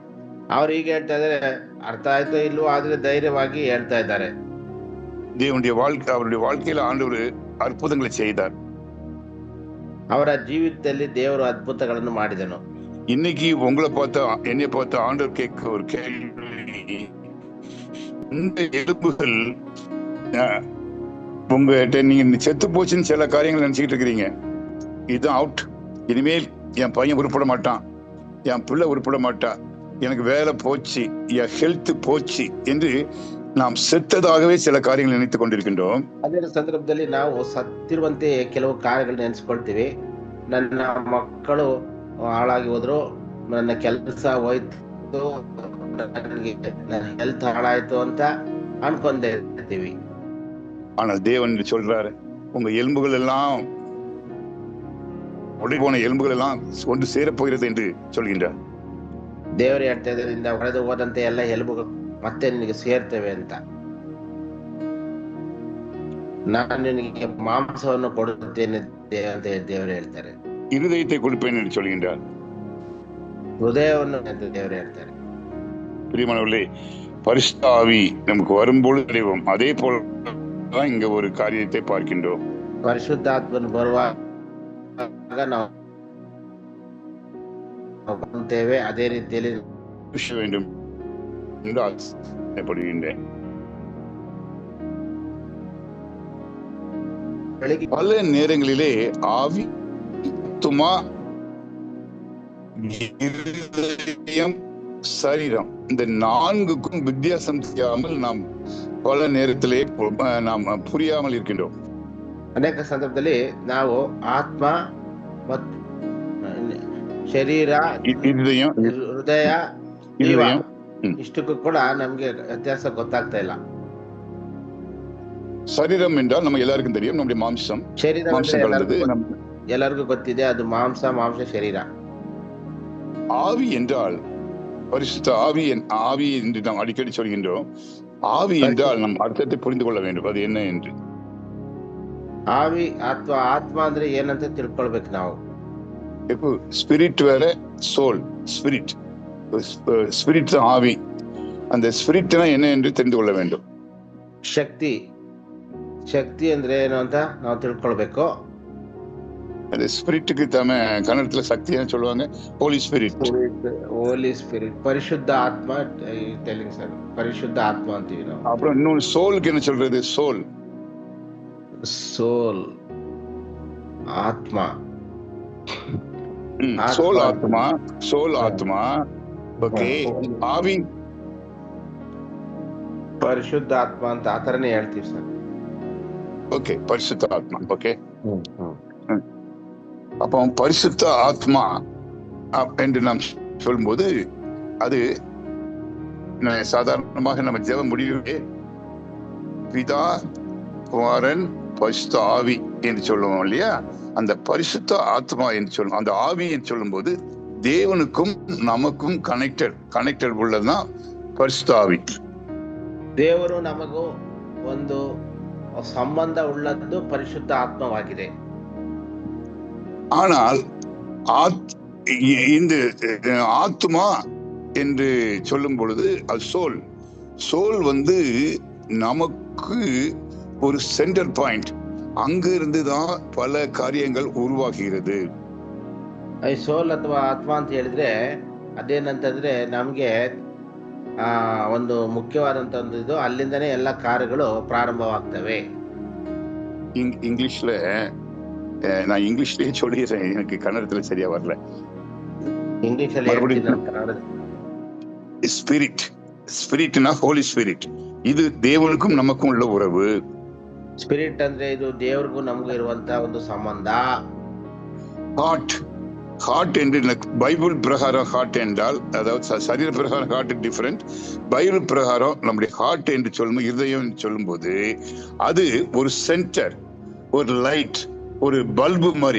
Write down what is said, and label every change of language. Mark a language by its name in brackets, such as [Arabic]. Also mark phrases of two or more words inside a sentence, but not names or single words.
[Kannada] ಅವ್ರು ಈಗ ಹೇಳ್ತಾ ಇದಾರೆ, ಅರ್ಥ ಆಯ್ತೋ ಇಲ್ವೋ, ಆದ್ರೆ ಧೈರ್ಯವಾಗಿ ಹೇಳ್ತಾ ಇದ್ದಾರೆ. [Tamil] அவருடைய வாழ்க்கையில ஆண்டவர் அற்புதங்களை செய்தார். [Kannada] ಅವರ ಜೀವಿತದಲ್ಲಿ ದೇವರು ಅದ್ಭುತಗಳನ್ನು ಮಾಡಿದನು. [Tamil] இன்னைக்கு உங்களை பார்த்து என்னை பார்த்து ஆண்டவர் கேட்க ஒரு கேள்வி, இந்த எலும்புகள் உங்ககிட்ட நீங்க செத்து போச்சுன்னு சில காரியங்கள் நினைச்சுக்கிட்டு இருக்கிறீங்க. இதுதான் அவுட். இனிமேல் என் பையன் உருப்பட மாட்டான், என் பிள்ளை உருப்பட மாட்டான், எனக்கு வேலை போச்சு, என் ஹெல்த் போச்சு என்று நாம் செத்ததாகவே சில காரியங்கள் நினைத்துக் கொண்டிருக்கின்றோம். [Kannada] ಅದೇ ಸಂದರ್ಭದಲ್ಲಿ ನಾವು ಸತ್ತಿರುವಂತೆ ಕೆಲವು ಕಾರ್ಯಗಳು ನೆನೆಸ್ಕೊಳ್ತೀವಿ. ನನ್ನ ಮಕ್ಕಳು ಹಾಳಾಗಿ ಹೋದ್ರು, ನನ್ನ ಕೆಲಸ ಹೋಯ್ತು, ನನ್ನ ಹೆಲ್ತ್ ಹಾಳಾಯ್ತು ಅಂತ ಅನ್ಕೊಂಡೇ ಇರ್ತೀವಿ. [Tamil] ஆனால் தேவன் சொல்றாரு, உங்க எலும்புகள் எல்லாம் உடை போன எலும்புகள் எல்லாம் ஒன்று சேரப்போகிறது என்று சொல்கின்றார். [Kannada] ದೇವರು ಹೇಳ್ತಾ ಇದ್ರಿಂದ ಹೊಡೆದು ಹೋದಂತೆ ಎಲ್ಲ ಎಲುಬುಗಳು ಮತ್ತೆ ನಿನಗೆ ಸೇರ್ತವೆ ಅಂತ. ನಾನು ನಿನಗೆ ಮಾಂಸವನ್ನು ಕೊಡುತ್ತೇನೆ ಅಂತ ದೇವರು ಹೇಳ್ತಾರೆ. [Tamil] இருதயத்தை கொடுப்பேன் என்று சொல்கின்றார். [Kannada] ಹೃದಯವನ್ನು ಅಂತ ದೇವರು ಹೇಳ್ತಾರೆ. [Tamil] பிரியமானவர்களே, பரிசுத்த ஆவி நமக்கு வரும்போது அடைவோம். அதே போல இங்க ஒரு காரியத்தை பார்க்கின்றோம். [Kannada] ಪರಿಶುದ್ಧಾತ್ಮನು ಬರುವಾಗ ನಾವು ಬರುತ್ತೇವೆ, ಅದೇ ರೀತಿಯಲ್ಲಿ [Tamil] வேண்டும் என்று ஆசைப்படுகின்றேன். பல நேரங்களிலே ஆவி, ஆத்துமா, இருதயம், சரீரம், இந்த நான்குக்கும் வித்தியாசம் தெரியாமல் நாம் பல நேரத்திலே நாம் புரியாமல் இருக்கின்றோம். [Kannada] ಅನೇಕ ಸಂದರ್ಭದಲ್ಲಿ ನಾವು ಆತ್ಮ ಮತ್ತು ಶರೀರ, ಹೃದಯ, ಜೀವ ಇಷ್ಟಕ್ಕೂ ಕೂಡ ನಮ್ಗೆ ವ್ಯತ್ಯಾಸ ಗೊತ್ತಾಗ್ತಾ ಇಲ್ಲ. [Tamil] சரீரம் என்றால் நம்ம எல்லாருக்கும் தெரியும், நம்முடைய மாம்சம். [Kannada] ಶರೀರ [Tamil] மாம்சம் கலந்தது. [Kannada] ಎಲ್ಲರಿಗೂ ಗೊತ್ತಿದೆ, ಅದು ಮಾಂಸ ಶರೀರ. [Tamil] ஆவி என்றால் பரிசுத்த ஆவி என்று நாம் அடிக்கடி சொல்கின்றோம். ஆவி என்றால் நம் அர்த்தத்தை புரிந்து கொள்ள வேண்டும், அது என்ன என்று. [Kannada] ஆவி, ஆத்ಮ ಅಂದ್ರೆ ಏನಂತ ತಿಳ್ಕೊಳ್ಬೇಕು ನಾವು. [Tamil] இப்போ ஸ்பிரிட் வேற, சோல். ஸ்பிரிட் ஆவி. அந்த ஸ்பிரிட்னா என்ன என்று தெரிந்து கொள்ள வேண்டும். [Kannada] ಶಕ್ತಿ ಅಂದ್ರೆ ಏನು ಅಂತ ನಾವು ತಿಳ್ಕೊಳ್ಬೇಕು. [Tamil] அந்த ஸ்பிரிட்டுக்கு கன்னடத்துல சக்தின்னு சொல்லுவாங்க, [English] holy spirit. [Kannada] ಪರಿಶುದ್ಧ ಆತ್ಮ [English] telling sir, [Kannada] ಪರಿಶುದ್ಧ ಆತ್ಮ ಅಂತೀವಿ ನಾವು. [Tamil] அப்புறம் இன்னொன்று சோலுக்கு என்ன சொல்றது? சோல் [Kannada] ಆತ್ಮ. [Tamil] சோல் ஆத்மா. ஓகே. ஆவி [Kannada] ಪರಿಶುದ್ಧ ಆತ್ಮ ಅಂತ ಆ ತರನೇ ಹೇಳ್ತೀವಿ ಸರ್. [Tamil] ஓகே, பரிசுத்த ஆத்மா. ஓகே. அப்போ பரிசுத்த ஆத்மா என்று நாம் சொல்லும்போது அது சாதாரணமாக நம்ம ஜெப முடிவே பிதா, குமாரன், பரிசுத்த ஆவி என்று சொல்லுவோம் இல்லையா? அந்த பரிசுத்த ஆத்மா என்று சொல்லுவோம். அந்த ஆவி என்று சொல்லும் போது தேவனுக்கும் நமக்கும் கனெக்டட் உள்ளதுதான் பரிசுத்த ஆவி. [Kannada] ದೇವರು ನಮಗೂ ಒಂದು ಸಂಬಂಧ ಉಳ್ಳದ್ದು ಪರಿಶುದ್ಧ ಆತ್ಮವಾಗಿದೆ. [Tamil] ஆனால் இந்த ஆத்மா என்று சொல்லும் பொழுது அது சோல் நமக்கு ஒரு [English] center point. [Tamil] அங்கு இருந்துதான் பல காரியங்கள் உருவாகிறது. [Kannada] ಸೋಲ್ ಅಥವಾ ಆತ್ಮ ಅಂತ ಹೇಳಿದ್ರೆ ಅದೇನಂತಂದ್ರೆ ನಮ್ಗೆ ಒಂದು ಮುಖ್ಯವಾದಂತ ಒಂದು ಇದು, ಅಲ್ಲಿಂದನೇ ಎಲ್ಲ ಕಾರ್ಯಗಳು ಪ್ರಾರಂಭವಾಗ್ತವೆ. [Tamil] இங்கிலீஷ்ல நான் இங்கிலீஷ்லயே சொல்லிடுறேன், எனக்கு கன்னடத்துல சரியா வரல. ஸ்பிரிட்னா [English] holy spirit. [Tamil] இது தேவனுக்கும் நமக்கும் உள்ள உறவு. [Kannada] ಸ್ಪಿರಿಟ್ ಅಂದ್ರೆ ಇದು ದೇವರಿಗೂ ನಮಗೂ ಇರುವಂತ ಒಂದು ಸಂಬಂಧ. [Tamil] ஹார்ட் என்று பைபிள் பிரகாரம் ஹார்ட் என்றால், அதாவது சரீர பிரகாரம் [English] heart different. [Tamil] பைபிள் பிரகாரம் நம்முடைய ஹார்ட் என்று சொல்லும், இருதயம் என்று சொல்லும் போது அது ஒரு சென்டர், ஒரு லைட், ஒரு பல்பு மாதிரி.